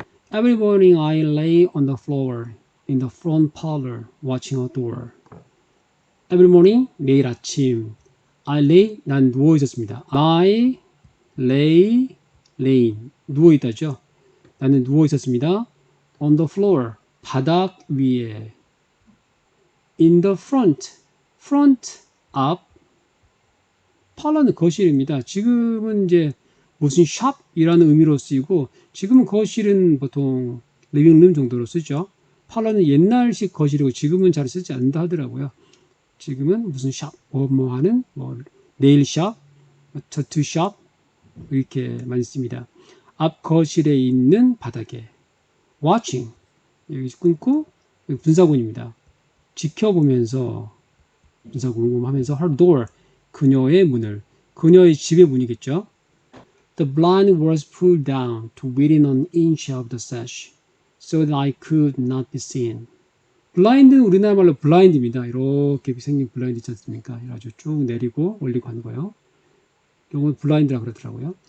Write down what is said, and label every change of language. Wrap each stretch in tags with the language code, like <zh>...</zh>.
<en>Every morning I lay on the floor in the front parlor watching a door. Every morning,</en> <ko>매일 아침.</ko> <en>I lay,</en> <ko>난 누워 있었습니다. I lay, laying, 누워 있다죠. 나는 누워 있었습니다.</ko> <en>on the floor.</en> <ko>바닥 위에.</ko> <en>in the front. front, 앞.</en> <ko>parlor는 거실입니다. 지금은 이제 무슨 샵이라는 의미로 쓰이고 지금은 거실은 보통 리빙룸 정도로 쓰죠. parlor는 옛날식 거실이고 지금은 잘 쓰지 않는다 하더라고요. 지금은 무슨 샵, 뭐 하는, 네일샵, 타투샵, 이렇게 많이 씁니다. 앞 거실에 있는 바닥에. watching. 여기 끊고, 여기 분사구입니다. 지켜보면서, 분사구 하면서, her door. 그녀의 문을. 그녀의 집의 문이겠죠.</ko> <en>The blind was pulled down to within an inch of the sash, so that I could not be seen.</en> <ko>블라인드는 우리나라 말로 블라인드입니다. 이렇게 생긴 블라인드 있지 않습니까? 아주 쭉 내리고 올리고 하는 거요. 이건 블라인드라고 그러더라고요.</ko>